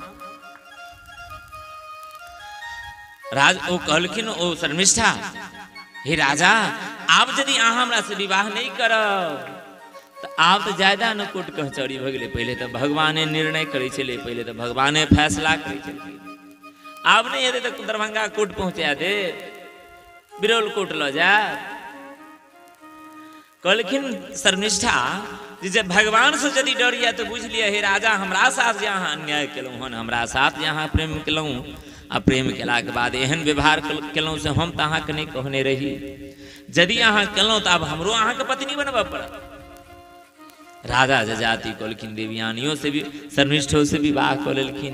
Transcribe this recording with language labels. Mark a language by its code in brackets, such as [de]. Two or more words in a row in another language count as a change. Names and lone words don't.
[mai] राज ओ कहलखिन ओ शर्मिष्ठा, हे राजा आप यदि अहाँ हमरा से विवाह नहीं करब तो आप तो ज्यादा न कोर्ट कचहरी भ गेलै। पहले तो भगवाने निर्णय करै छलै, पहले तो भगवाने फैसला करै छलै। आब नहीं हेतै तो दरभंगा कोर्ट पहुंचा दे, बिरौल कोर्ट ल जा। कहलखिन शर्मिष्ठा जब भगवान से यदि डरिया तो बुझ लिया हे राजा हमरा साथ यहाँ अन्याय केलहुँ हन, हमरा साथ यहाँ प्रेम केलहुँ आ प्रेम केला के बाद एहन व्यवहार केलहुँ से हम तो अहाँके नहीं कहने रही। यदि अहाँ केलहुँ तो अब हमरो अहाँके पत्नी बनबऽ पड़त। राजा जजाति कहलखिन देवयानियों से भी शर्मिष्ठो से विवाह कऽ लेलखिन।